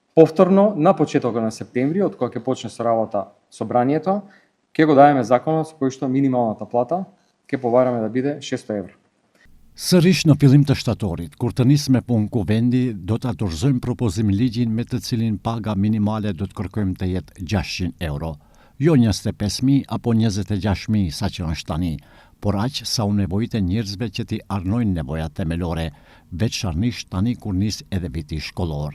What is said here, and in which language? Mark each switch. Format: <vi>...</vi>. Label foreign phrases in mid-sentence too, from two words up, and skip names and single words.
<mk>Повторно, на почетокот на септември, од кога ќе почне со работа собранието, ќе го дадеме законот со кој што минималната плата ќе побараме да биде 600 евро.</mk> <sq>Sërish në fillim të shtatorit, kur të nisë me punë kuvendi, do të dorëzojmë propozim ligjin me të cilin paga minimale do të kërkojmë të jetë 600 euro. Jo 25.000 apo 26.000 sa që është tani, por aq sa u nevojtë e njerëzve që t'i arnojnë nevojat themelore, veçanërisht tani kur nis edhe viti shkollor.</sq>